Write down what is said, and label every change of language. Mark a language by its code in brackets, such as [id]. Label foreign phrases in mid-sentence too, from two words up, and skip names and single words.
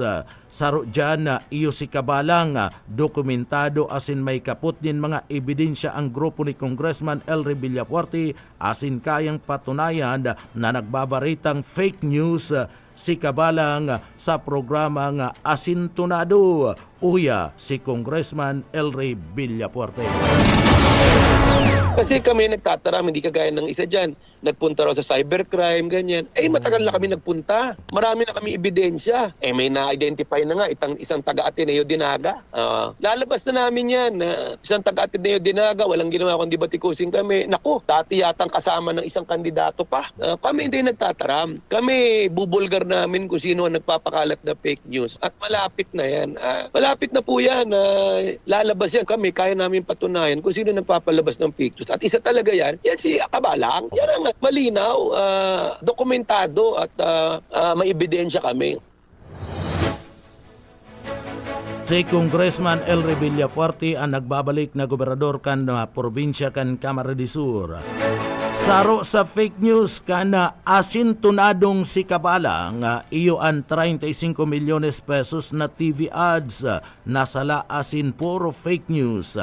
[bik] Saro dyan iyo si Kabalang dokumentado asin may kaput din mga ebidensya ang grupo ni Congressman Elry Villapuerte asin kayang patunayan na nagbabaritang [en] fake news [bik] si Kabalang sa programang Asintunado. Uya si Congressman Elry Villapuerte. Kasi kami nagtataram, [tl] hindi kagaya ng isa dyan. Nagpunta raw sa cybercrime, ganyan. Matagal na kami nagpunta. Marami na kami ebidensya. May na-identify na nga isang taga-Ateneo Dinaga. Lalabas na namin yan. Isang taga-Ateneo Dinaga, walang ginawa kundi batikusin kami. Naku, dati yatang kasama ng isang kandidato pa. Kami hindi nagtataram. Kami bubulgar namin kung sino ang nagpapakalat na [en] fake news. [tl] At malapit na yan. Malapit na po yan. Lalabas yan. Kami, kaya namin patunayan kung sino nagpapalabas ng [en] fake news. [tl] At isa talaga yan si Kabalang. Yan ang malinaw, dokumentado at may ebidensya kami. [bik] Si Congressman Elry Villapuerte ang nagbabalik na gobernador kan na probinsya kan Camarines Sur. Saro sa [en] fake news [bik] kan na asintunadong si Kabalang iyo ang 35 milyones pesos na TV ads na sala asin puro [en] fake news.